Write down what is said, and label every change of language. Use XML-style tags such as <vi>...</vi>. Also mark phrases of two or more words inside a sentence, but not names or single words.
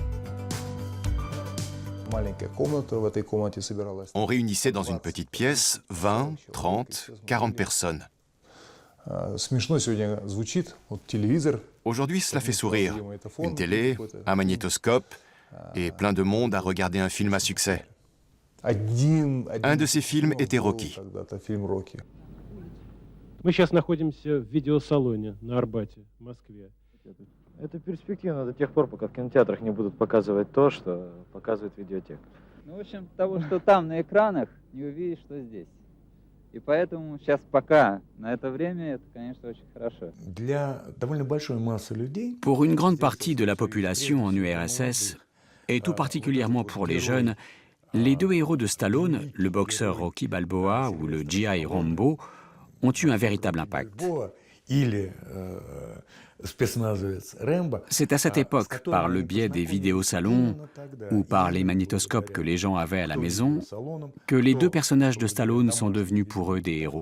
<fr>On réunissait dans une petite pièce 20, 30, 40 personnes. Aujourd'hui, cela fait sourire. Une télé, un magnétoscope et plein de monde à regarder un film à succès. Un de ces films était Rocky.</fr> <ru>Мы сейчас находимся в видеосалоне на Арбате, в Москве. Это перспективно до тех пор, пока в кинотеатрах не будут показывать то, что показывает видеотека. Ну, в общем, того, что там на экранах, не увидишь, что здесь. И поэтому сейчас пока, на это время, это, конечно, очень хорошо.</ru> <fr>Pour une grande partie de la population en URSS, et tout particulièrement pour les jeunes, les deux héros de Stallone, le boxeur Rocky Balboa ou le GI Rambo, ont eu un véritable impact. C'est à cette époque, par le biais des vidéosalons ou par les magnétoscopes que les gens avaient à la maison, que les deux personnages de Stallone sont devenus pour eux des héros.</fr>